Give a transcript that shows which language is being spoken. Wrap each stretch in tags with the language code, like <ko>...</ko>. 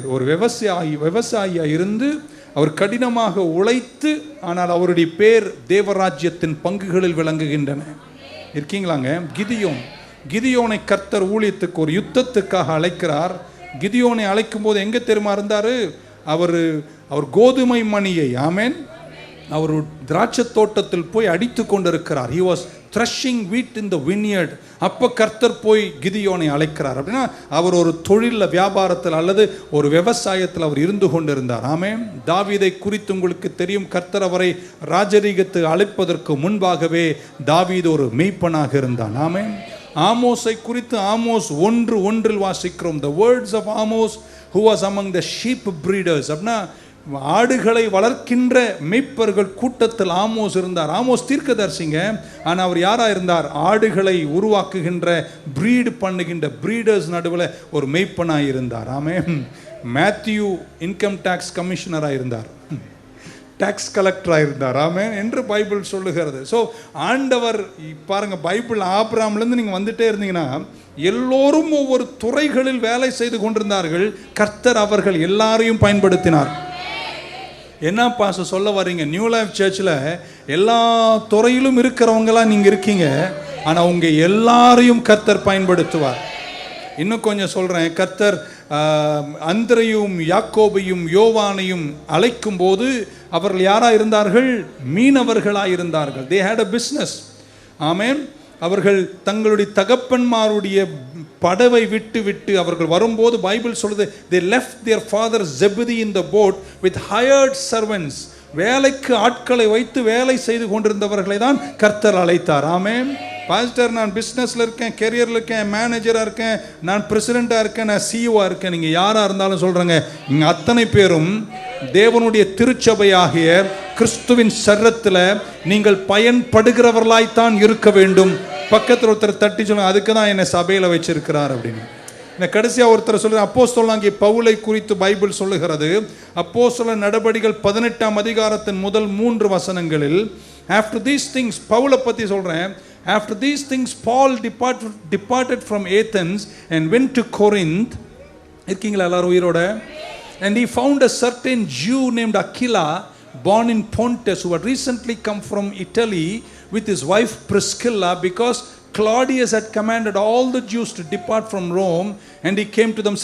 <ta>ஒரு விவசாயியாக இருந்து அவர் கடினமாக உழைத்து, ஆனால் அவருடைய பேர் தேவராஜ்யத்தின் பங்குகளில் விளங்குகின்றன. இருக்கீங்களாங்க? கிதியோனை கர்த்தர் ஊழியத்துக்கு, ஒரு யுத்தத்துக்காக அழைக்கிறார். கிதியோனை அழைக்கும் போது எங்கே தெரியுமா இருந்தார்? அவர் கோதுமை மணியை, ஆமென், அவர் திராட்சை தோட்டத்தில் போய் அடித்து கொண்டிருக்கிறார்.</ta> <en>he was threshing wheat in the vineyard.</en> <ta>அப்போ கர்த்தர் போய் கிதியோனை அழைக்கிறார். அப்படின்னா அவர் ஒரு தொழிலில், வியாபாரத்தில் அல்லது ஒரு விவசாயத்தில் அவர் இருந்து கொண்டிருந்தார். ஆமென். தாவீதை குறித்து உங்களுக்கு தெரியும். கர்த்தர் அவரை ராஜரீகத்துக்கு அழைப்பதற்கு முன்பாகவே தாவீது ஒரு மெய்ப்பனாக இருந்தான். ஆமென். ஆமோஸை குறித்து ஆமோஸ் 1:1 வாசிக்கிறோம்.</ta> <en>the words of Amos who was among the sheep breeders.</en> <ta>அப்படின்னா ஆடுகளை வளர்க்கின்ற மெய்ப்பர்கள் கூட்டத்தில் ஆமோஸ் இருந்தார். ஆமோஸ் தீர்க்கதரிசிங்க, ஆனால் அவர் யாரா இருந்தார்? ஆடுகளை உருவாக்குகின்ற, பிரீடு பண்ணுகின்ற பிரீடர்ஸ் நடுவில் ஒரு மெய்ப்பனாக இருந்தார். ஆமென். மேத்யூ இன்கம் டேக்ஸ் கமிஷனராக இருந்தார், டாக்ஸ் கலெக்டராக இருந்தார். ஆமென் என்று பைபிள் சொல்லுகிறது. ஸோ ஆண்டவர் பாருங்க, பைபிள் ஆபிரகாம்லேருந்து நீங்கள் வந்துட்டே இருந்தீங்கன்னா எல்லோரும் ஒவ்வொரு துறைகளில் வேலை செய்து கொண்டிருந்தார்கள். கர்த்தர் அவர்கள் எல்லாரையும் பயன்படுத்தினார். என்ன பாச சொல்ல வரீங்க? நியூ லைஃப் சர்ச்சில் எல்லா துறையிலும் இருக்கிறவங்களாம் நீங்கள் இருக்கீங்க, ஆனால் உங்கள் எல்லாரையும் கர்த்தர் பயன்படுத்துவார். இன்னும் கொஞ்சம் சொல்கிறேன். கர்த்தர் அந்திரையும் யாக்கோபையும் யோவானையும் அழைக்கும் போது அவர்கள் யாராக இருந்தார்கள்? மீனவர்களாக இருந்தார்கள்.</ta> <en>they had a business.</en> <ta>ஆமென். அவர்கள் தங்களுடைய தகப்பன்மாருடைய படவை விட்டு அவர்கள் வரும்போது பைபிள் சொல்லுது,</ta> <en>they left their father Zebedee in the boat with hired servants.</en> <ta>வேலைக்கு ஆட்களை வைத்து வேலை செய்து கொண்டிருந்தவர்களை தான் கர்த்தர் அழைத்தார். ஆமென். பாஸ்டர், நான் பிஸ்னஸில் இருக்கேன், கெரியரில் இருக்கேன், மேனேஜராக இருக்கேன், நான் பிரசிடெண்ட்டாக இருக்கேன், நான் சிஇஓவாக இருக்கேன். நீங்கள் யாராக இருந்தாலும் சொல்கிறேங்க, இங்கே அத்தனை பேரும் தேவனுடைய திருச்சபையாகிய கிறிஸ்துவின் சரத்தில் நீங்கள் பயன்படுகிறவர்களாய்த்தான் இருக்க வேண்டும். பக்கத்தில் ஒருத்தர் தட்டி சொல்லுங்க, அதுக்கு தான் என்னை சபையில் வச்சிருக்கிறார் அப்படின்னு. இந்த கடைசியாக ஒருத்தர் சொல்லுங்க, அப்போஸ்தலனாகிய பவுலை குறித்து பைபிள் சொல்லுகிறது. அப்போஸ்தலர் நடபடிகள் 18ஆம் அதிகாரத்தின் முதல் 3 வசனங்களில்,</ta> <en>after these things,</en> <ta>பவுலை பற்றி சொல்கிறேன்.</ta> <en>After these things Paul departed from Athens and went to Corinth.</en> <ta>இருக்கீங்களா எல்லாரும் உயிரோட?</ta> <en>And he found a certain Jew named Aquila, born in Pontus, who had recently come from Italy with his wife Priscilla, because Claudius had commanded all the Jews to depart from Rome, and he came to them.</en>